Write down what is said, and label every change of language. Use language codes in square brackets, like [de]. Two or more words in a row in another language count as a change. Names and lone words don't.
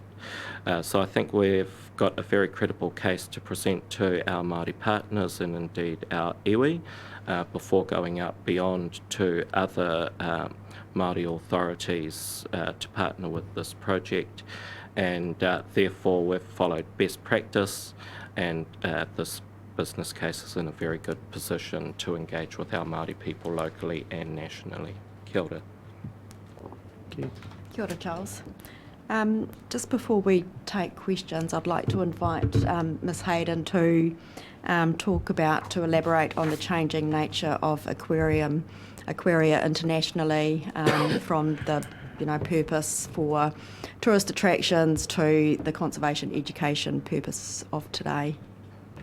[en] So I think we've got a very credible case to present to our Māori partners and indeed our iwi before going out beyond to other Māori authorities to partner with this project, and therefore we've followed best practice, and this business case is in a very good position to engage with our Māori people locally and nationally. [mi] Kia ora. Kia ora, Charles. [en] Just before we take questions, I'd like to invite Ms Hayden to to elaborate on the changing nature of Aquaria internationally, from the purpose for tourist attractions to the conservation education purpose of today.